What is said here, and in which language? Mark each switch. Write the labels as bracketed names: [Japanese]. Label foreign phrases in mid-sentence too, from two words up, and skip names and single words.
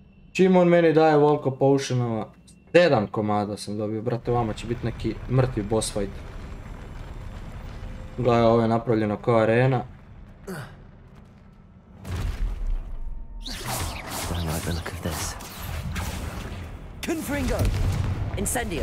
[Serbian] Čim on meni daje volko potionova, 7 komada sam dobio, brate, vama će biti neki mrtvi [English] boss fight. [Serbian] Gledaj, ovo je napravljeno kao arena. [English] Don't like the look of this. Confringo! Incendio!